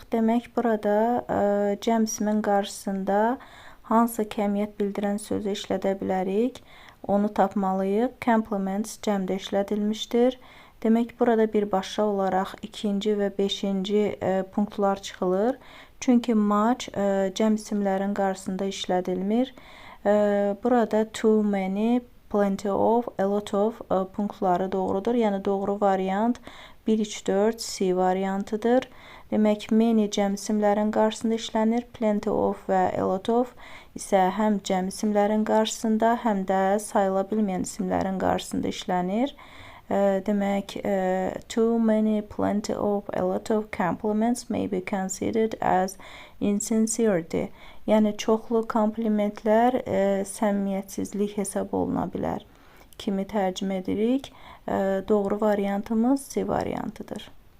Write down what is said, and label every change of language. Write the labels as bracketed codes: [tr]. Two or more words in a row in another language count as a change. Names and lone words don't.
[az] Demək, burada cəm ismin qarşısında hansı kəmiyyət bildirən sözü işlədə bilərik? Onu tapmalıyıq. Complements cəmdə işlədilmişdir. Demək, burada birbaşa olaraq 2-ci və 5-ci punktlar çıxılır. Çünki much cəm isimlərin qarşısında işlədilmir. Burada [en] too many, plenty of, a lot of [az] punktları doğrudur. Yəni doğru variant 1, 3, 4 C variantıdır. Demək, many cəm isimlərin qarşısında işlənir. [en] Plenty of [az] və [en] a lot of [az] isə həm cəm isimlərin qarşısında, həm də sayıla bilməyən isimlərin qarşısında işlənir. Demək, [en] too many, plenty of, a lot of compliments may be considered as insincerity. [az] Yəni, çoxlu komplimentlər səmimiyyətsizlik hesab oluna bilər. Kimi tərcümə edirik? Doğru variantımız C variantıdır.